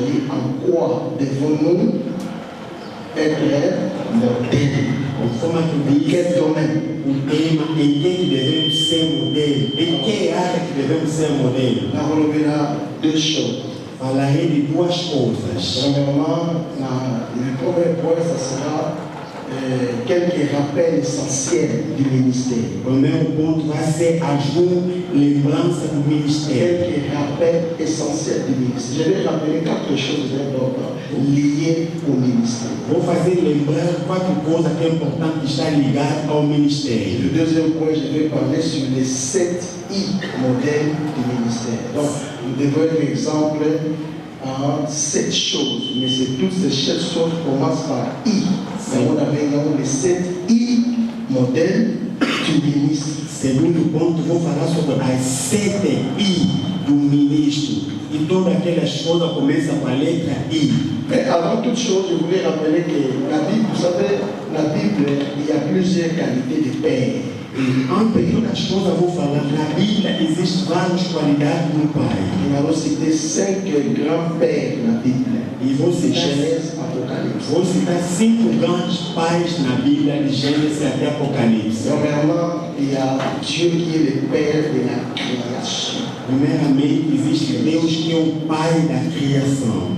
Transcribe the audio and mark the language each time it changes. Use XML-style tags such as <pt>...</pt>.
<fr>En quoi devons-nous être modèles?</fr> <pt>Como é que diz?</pt> <fr>Quel domaine?</fr> <pt>O tema em que devemos ser modelo, em que área que devemos ser modelo.</pt> <fr>Nous reverrons 2 choses.</fr> <pt>Falarei de 2 coisas.</pt> <fr>Premièrement, le premier point, ce sera quelques rappels essentiels du ministère.</fr> <pt>O primeiro ponto vai ser alguma lembrança do ministério.</pt> <fr>Quelques rappels essentiels du ministère. Je vais rappeler 4 choses importantes liées au ministère.</fr> <pt>Vou fazer lembrar 4 coisas que é importante estar ligado ao ministério.</pt> <fr>Le deuxième point, je vais parler sur les 7 I modèles du ministère. Donc, nous devons être exemple en 7 choses, mais c'est toutes ces 7 choses commencent par I. On avait les 7 I modèles du ministre.</fr> <pt>Segundo ponto, vou falar sobre as 7 I do ministro. E todas aquelas coisas começam com a letra I.</pt> <fr>Mais avant toute chose, je voulais rappeler que la Bible, vous savez, la Bible, il y a plusieurs qualités de père.</fr> <pt>Antes de todas as coisas, vou falar, na Bíblia existem várias qualidades do Pai.</pt> <fr>Nous allons citer 5 grands-pères na Bible.</fr> <pt>E vou citar,</pt> <fr>Genèse, Apocalipse.</fr> <pt>Vou citar 5 grandes pais na Bíblia, de Gênesis até Apocalipse.</pt> <fr>Premièrement, il y a Dieu qui est le père de la création.</fr> <pt>Primeiramente, existe Deus que é o Pai da criação.</pt>